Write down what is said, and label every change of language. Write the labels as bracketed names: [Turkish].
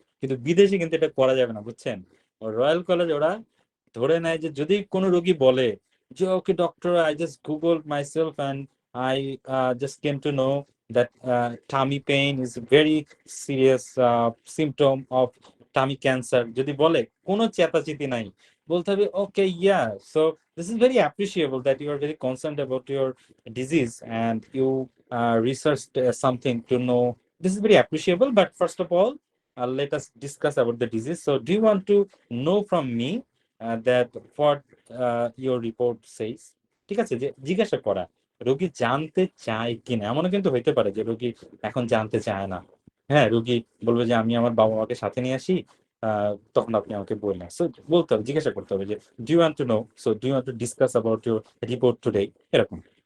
[Bangla] কিন্তু বিদেশে কিন্তু এটা করা যাবে না, বুঝছেন? রয়্যাল কলেজ ওরা ধরে নেয় যে যদি কোনো রোগী বলে যে [English] okay doctor I just Google myself and I just came to know that tummy pain is very serious symptom of tummy cancer, [Bangla] যদি বলে কোনো চেতাচেতি নাই, বলতে হবে [English] Okay yeah, so this is very appreciable that you are very concerned about your disease and you researched something to know. This is very appreciable, but first of all let us discuss about the disease. So do you want to know from me that what your report says? [Bangla] ঠিক আছে, যে জিজ্ঞাসা করা রোগী জানতে চায় কিনা। এমনও কিন্তু হইতে পারে যে রোগী এখন জানতে চায় না, হ্যাঁ রোগী বলবে যে আমি আমার বাবা মাকে সাথে নিয়ে আসি, তখন আপনি আমাকে বললেন। সো বলতে হবে, জিজ্ঞাসা করতে হবে যে [English] do you want to know, so do you want to discuss about your report today, [Bangla] এরকম।